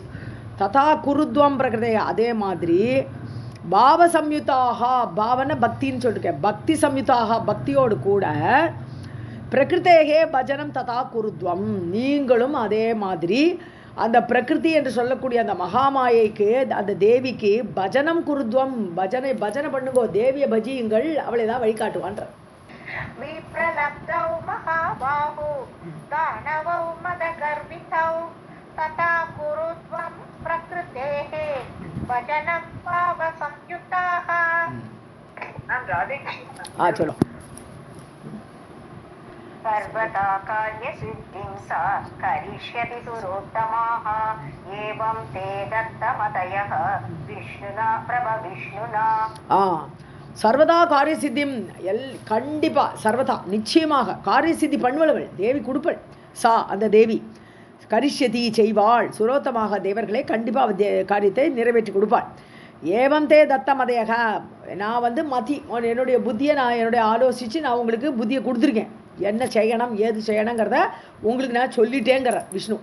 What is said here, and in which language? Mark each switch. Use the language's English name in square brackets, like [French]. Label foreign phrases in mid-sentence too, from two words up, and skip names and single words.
[Sanskrit] तथा कुरुत्वं प्रकृतेः, [Tamil] அதே மாதிரி [Sanskrit] भाव संयुताः, [Tamil] பாவன பக்தின்னு சொல்லிருக்கேன், [Sanskrit] भक्ति संयुताः, [Tamil] பக்தியோடு கூட [Sanskrit] प्रकृतेः भजनं तथा कुरुत्वं, [Tamil] நீங்களும் அதே மாதிரி அந்த பிரகிருதி என்று சொல்லக்கூடிய அந்த மகாமாயைக்கு, அந்த தேவிக்கு [Sanskrit] भजनं कुरुत्वं, [Tamil] பஜனை பண்ணுங்கோ, தேவியை பஜியுங்கள், அவளை தான் வழிகாட்டுவான்ற. [Sanskrit] विप्रलब्धौ महाबाहु दानवौ मदगर्वितौ तथा कुरुत्वं प्रकृतेः भजनं भावसंयुताः. चलो. सर्वदा कार्यसिद्धिं सा करिष्यति सुरोत्तमाः एवं ते दत्तमतयः विष्णुना प्रभविष्णुना. सर्वदा कार्य सिद्धिं, [Tamil] கண்டிப்பாக சர்வதா நிச்சயமாக காரிய சித்தி பண்ணுவளவள் தேவி கொடுப்பள். சா, அந்த தேவி கரிஷ்யதி செய்வாள், சுரோத்தமாக தேவர்களே கண்டிப்பாக காரியத்தை நிறைவேற்றி கொடுப்பாள். [Sanskrit] एवं ते दत्तमतयः, [Tamil] நான் வந்து என்னுடைய புத்தியை நான் என்னுடைய ஆலோசித்து நான் உங்களுக்கு புத்தியை கொடுத்துருக்கேன், என்ன செய்யணும் ஏது செய்யணுங்கிறத உங்களுக்கு நான் சொல்லிட்டேங்கிற விஷ்ணு.